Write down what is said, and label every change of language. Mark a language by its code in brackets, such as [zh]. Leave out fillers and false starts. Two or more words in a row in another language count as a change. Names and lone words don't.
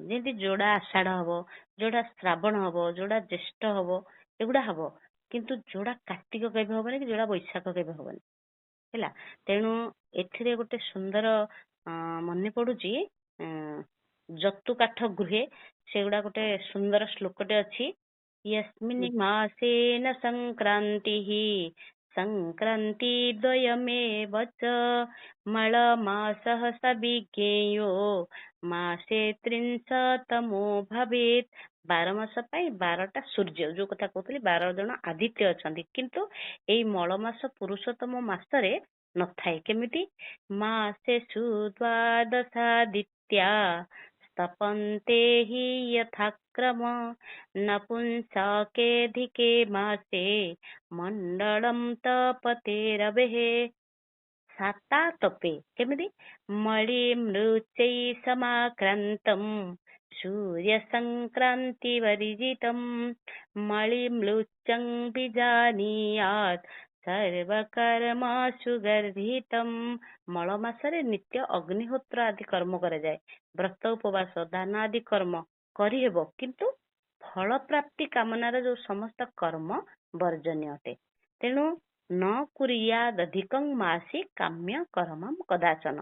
[or] ଯେମିତି ଯୋଡା ଆଷାଢ ହବ, ଯୋଡା ଶ୍ରାବଣ ହବ, ଯୋଡା ଜ୍ୟେଷ୍ଠ ହବ, ଏଗୁଡା ହବ। କିନ୍ତୁ ଯୋଡା କାର୍ତ୍ତିକ କେବେ ହବନି, କି ଯୋଡା ବୈଶାଖ କେବେ ହବନି ହେଲା। ତେଣୁ ଏଥିରେ ଗୋଟେ ସୁନ୍ଦର ମନେ ପଡୁଛି, ଜତୁ କାଠ ଗୃହେ, ସେଗୁଡା ଗୋଟେ ସୁନ୍ଦର ଶ୍ଲୋକଟେ ଅଛି। [sa] यस्मिन् मासेन संक्रान्तिः संक्रान्ति द्वयमेव च मलमासः स विज्ञेयो मासे त्रिंशतमो भवेत्। [or] 12 ମାସ ପାଇଁ 12ଟା ସୂର୍ଯ୍ୟ, ଯୋଉ କଥା କହୁଥିଲି 12 ଜଣ ଆଦିତ୍ୟ ଅଛନ୍ତି, କିନ୍ତୁ ଏଇ ମଳ ମାସ ପୁରୁଷୋତ୍ତମ ମାସରେ ନଥାଏ। [sa] କେମିତି? ମାସେଷୁ ଦ୍ୱାଦଶାଦିତ୍ୟା ତପନ୍ତେ हि यथाक्रम नपुंसकेऽधिके मासे मण्डलं तपतेरवेः। [or] ସାତା ତପେ କେମିତି? [sa] मळिमृच्चै समाक्रान्तं सूर्यसंक्रान्तिवर्जितं मळिमृच्चं विजानीयात् सर्वकर्मसु गर्हितं। [or] ମଳ ମାସରେ ନିତ୍ୟ ଅଗ୍ନିହୋତ୍ର ଆଦି କର୍ମ କରାଯାଏ। ବ୍ରତ ଉପବାସ ଦାନ ଆଦି କର୍ମ କରିହେବ, କିନ୍ତୁ ଫଳ ପ୍ରାପ୍ତି କାମନାର ଯୋଉ ସମସ୍ତ କର୍ମ ବର୍ଜନୀୟ ଅଟେ। [sa] ତେଣୁ ନ କୁରିୟାଦଧିକଂ ମାସି କାମ୍ୟ କର୍ମଂ କଦାଚନ।